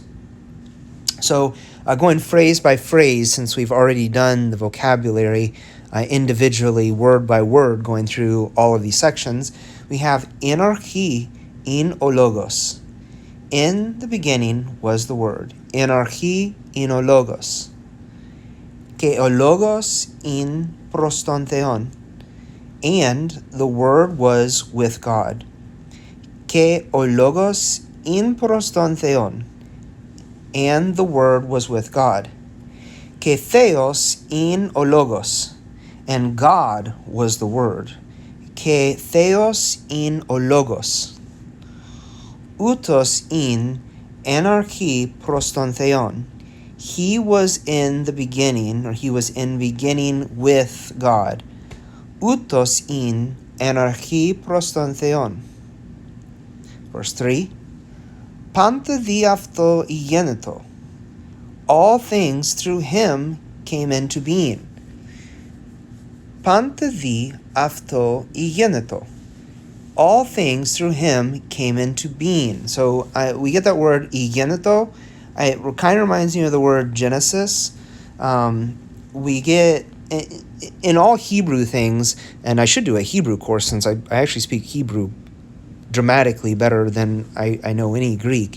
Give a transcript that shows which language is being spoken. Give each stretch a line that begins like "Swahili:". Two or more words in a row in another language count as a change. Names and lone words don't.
English: So going phrase by phrase, since we've already done the vocabulary individually, word by word, going through all of these sections, we have
Greek: ἐν ἀρχῇ ἦν ὁ λόγος.
English: In the beginning was the word.
Greek: Ἐν ἀρχῇ ἦν ὁ λόγος. καὶ ὁ λόγος ἦν πρὸς τὸν θεόν.
English: And the word was with God.
Greek: καὶ ὁ λόγος ἦν πρὸς τὸν θεόν.
English: And the word was with God.
Greek: καὶ θεὸς ἦν ὁ λόγος.
English: And God was the word.
Greek: καὶ θεὸς ἦν ὁ λόγος. οὗτος ἦν ἐν ἀρχῇ πρὸς τὸν θεόν.
English: He was in the beginning, or he was in beginning with God.
Greek: οὗτος ἦν ἐν ἀρχῇ πρὸς τὸν θεόν.
English: Verse 3.
Greek: πάντα δι' αὐτοῦ ἐγένετο.
English: All things through him came into being.
Greek: πάντα δι' αὐτοῦ ἐγένετο.
English: All things through him came into being. So we get that word igeneto. It kind of reminds me of the word Genesis. We get, in all Hebrew things, and I should do a Hebrew course since I actually speak Hebrew dramatically better than I know any Greek.